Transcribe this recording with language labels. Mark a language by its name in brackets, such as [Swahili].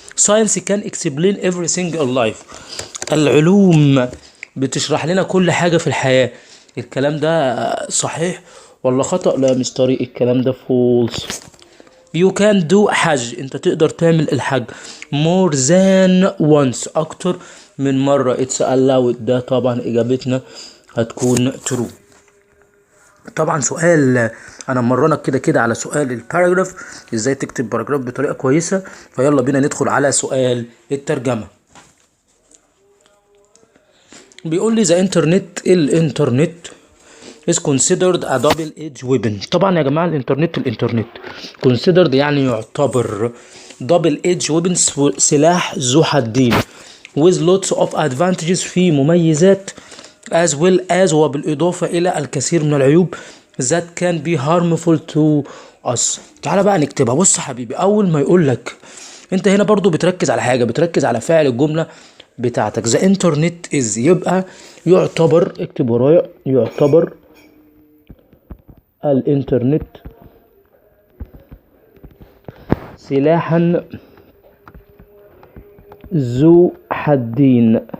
[English] science can explain everything in life. [Arabic] العلوم بتشرح لنا كل حاجة في الحياة. الكلام ده صحيح ولا خطأ؟ لا مش طريق، الكلام ده فولس. [English] You can do [Arabic] حج، انت تقدر تعمل الحج [English] more than once، [Arabic] اكتر من مرة. [English] it's allowed، [Arabic] ده طبعا اجابتنا هتكون true. طبعا سؤال انا مرنك كده على سؤال الباراجراف، ازاي تكتب باراجراف بطريقة كويسة. فيلا بينا ندخل على سؤال الترجمة. بيقول لي الانترنت [English] is considered a double edged weapon. [Arabic] طبعا يا جماعة الانترنت considered يعني يعتبر [English] double edged weapon، [Arabic] سلاح ذو حدين [English] with lots of advantages، [Arabic] في مميزات [English] as well as، [Arabic] وبالإضافة إلى الكثير من العيوب [English] that can be harmful to us. [Arabic] تعالى بقى نكتبها. بص يا حبيبي، أول ما يقول لك أنت هنا برضو بتركز على حاجة، بتركز على فاعل الجملة بتاعتك. [English] the internet is، [Arabic] يبقى يعتبر، اكتب ورايا، يعتبر الانترنت سلاحا ذو حدين.